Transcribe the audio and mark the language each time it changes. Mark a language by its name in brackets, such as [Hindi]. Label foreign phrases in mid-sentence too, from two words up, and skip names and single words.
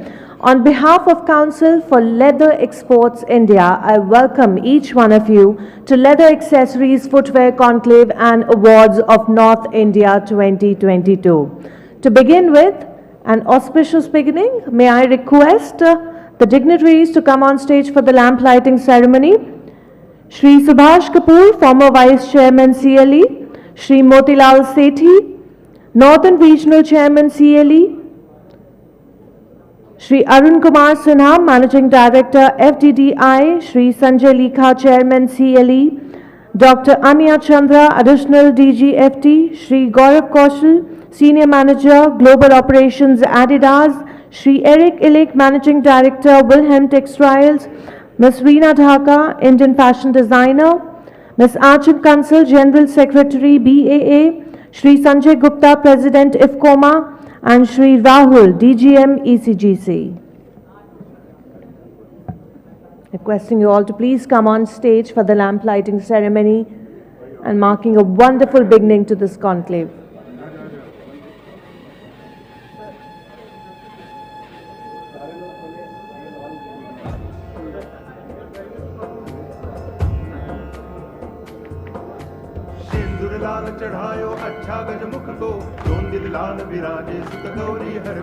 [English] On behalf of Council for Leather Exports India, I welcome each one of you to Leather Accessories Footwear Conclave and Awards of North India 2022. To begin with, an auspicious beginning, may I request the dignitaries to come on stage for the lamp lighting ceremony. Shri Subhash Kapoor, former Vice Chairman CLE, Shri Motilal Sethi, Northern Regional Chairman CLE, Shri Arun Kumar Sinha, Managing Director FDDI, Shri Sanjay Likha, Chairman CLE, Dr. Amiya Chandra, Additional Dgft, Shri Gaurav Kaushal, Senior Manager, Global Operations Adidas, Shri Eric Illick, Managing Director, Wilhelm Textiles, Ms. Reena Dhaka, Indian Fashion Designer, Ms. Archit Kansal, General Secretary, BAA, Shri Sanjay Gupta, President, IFCOMA, and Shri Rahul, DGM, Ecgc. Requesting you all to please come on stage for the lamp lighting ceremony and marking a wonderful beginning to this conclave. [Hindi] चढ़ायो अच्छा गज मुख को दोन दिल लाल विराजे सुत गौरी हर